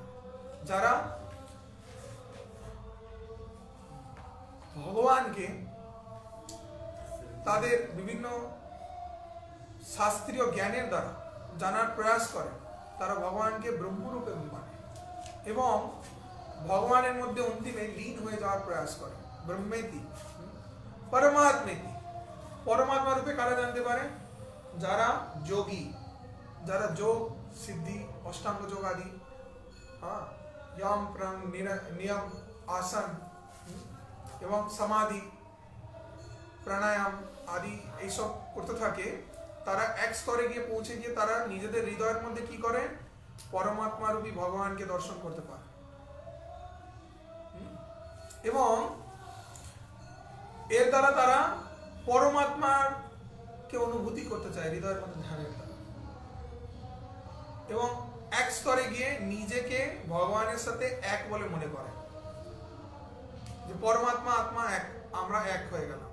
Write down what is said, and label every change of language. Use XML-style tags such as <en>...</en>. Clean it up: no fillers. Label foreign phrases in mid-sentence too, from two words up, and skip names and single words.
<bn>যারা ভগবানকে তাদের বিভিন্ন শাস্ত্রীয় জ্ঞানের দ্বারা জানার প্রয়াস করে, তারা ভগবানকে ব্রহ্মরূপে মানে এবং ভগবানের মধ্যে অন্তিমে লীন হয়ে যাওয়ার প্রয়াস করে।</bn> <sa>ব্রহ্মেতি পরমাত্মেতি,</sa> <bn>পরমাত্মা রূপে কারা জানতে পারে? যারা যোগী, যারা যোগ সিদ্ধি অষ্টাঙ্গ যোগ আদি, যম প্রণ নিয়ম আসন এবং সমাধি প্রাণায়াম আদি এইসব করতে থাকে, তারা এক স্তরে গিয়ে পৌঁছে গিয়ে তারা নিজেদের হৃদয়ের মধ্যে কি করে? পরমাত্মা রূপী ভগবানকে দর্শন করতে পারে, এবং এর দ্বারা তারা পরমাত্মার কে অনুভূতি করতে চায় হৃদয়ের মধ্যে ধ্যানের দ্বারা, এবং এক স্তরে গিয়ে নিজেকে ভগবানের সাথে এক বলে মনে করে যে পরমাত্মা আত্মা এক, আমরা এক হয়ে গেলাম।</bn>